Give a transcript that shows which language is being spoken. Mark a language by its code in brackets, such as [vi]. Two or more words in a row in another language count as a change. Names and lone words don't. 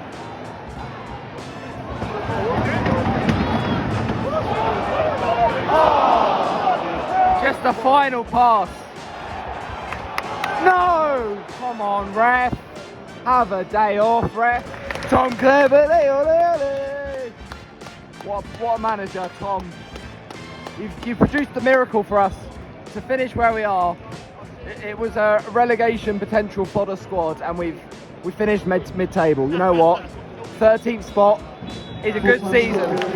[en] Just the final pass. No! Come on, ref. Have a day off, ref. Tom Cleverley, ole, ole. What a manager, Tom. You've produced a miracle for us to finish where we are. It was a relegation potential fodder squad, and we finished mid-table. You know what? 13th spot is a good season.